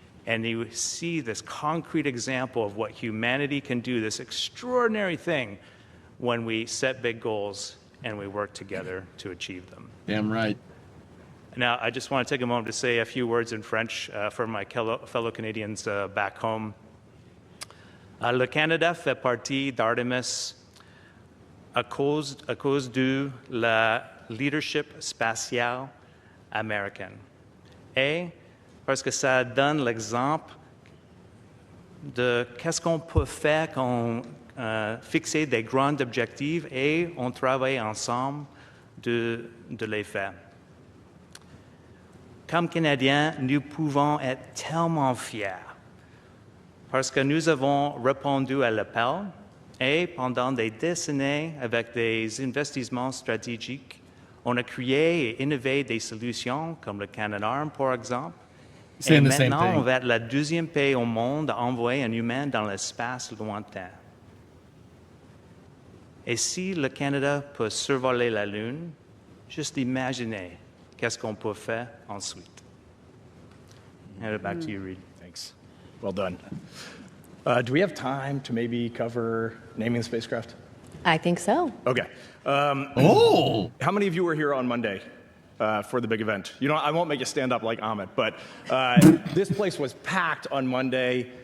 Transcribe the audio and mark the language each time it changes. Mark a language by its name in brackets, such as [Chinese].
[English] And you see this concrete example of what humanity can do, this extraordinary thing when we set big goals and we work together to achieve them. Damn right. Now, I just want to take a moment to say a few words in French for my fellow Canadians back home. [French] Le Canada fait partie d'Artemis à cause de la leadership spatiale américaine. Et parce que ça donne l'exemple de qu'est-ce qu'on peut faire quand fixer des grands objectifs et on travaille ensemble de les faire. Comme Canadiens, nous pouvons être tellement fiers parce que nous avons répondu à l'appel et pendant des décennies, avec des investissements stratégiques, on a créé et innové des solutions comme le Canadarm, par exemple. Et maintenant, on va être le deuxième pays au monde à envoyer un humain dans l'espace lointain. Et si le Canada peut survoler la Lune, juste imaginez qu'est-ce qu'on peut faire ensuite. [English] Hand it back to you, Reed. Thanks. Well done. Do we have time to maybe cover naming the spacecraft? I think so. Okay. How many of you were here on Monday for the big event? You know, I won't make you stand up like Ahmed, but this place was packed on Monday.